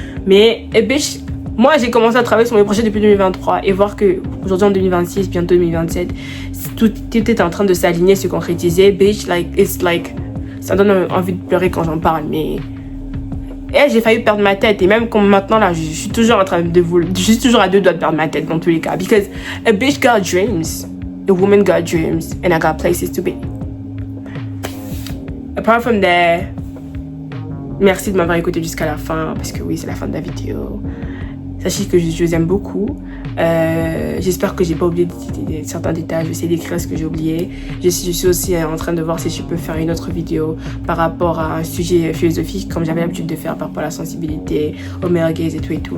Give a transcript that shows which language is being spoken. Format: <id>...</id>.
<fr>Mais bitch, moi j'ai commencé à travailler sur mes projets depuis 2023 et voir que aujourd'hui en 2026, bientôt 2027, tout est en train de s'aligner, se concrétiser.</fr> <en>Bitch, like, it's like,</en> <fr>ça donne envie de pleurer quand j'en parle, mais j'ai failli perdre ma tête. Et même comme maintenant là, je suis toujours en train je suis toujours à 2 doigts de perdre ma tête dans tous les cas.</fr> <en>Because a bitch got dreams, a woman got dreams, and I got places to be. Apart from that,</en> <fr>merci de m'avoir écouté jusqu'à la fin, parce que oui, c'est la fin de la vidéo. Sachez que je vous aime beaucoup. J'espère que j'ai pas oublié certains détails. Je vais essayer d'écrire ce que j'ai oublié. Je suis aussi en train de voir si je peux faire une autre vidéo par rapport à un sujet philosophique, comme j'avais l'habitude de faire par rapport à la sensibilité, au male gaze et tout et tout.</fr>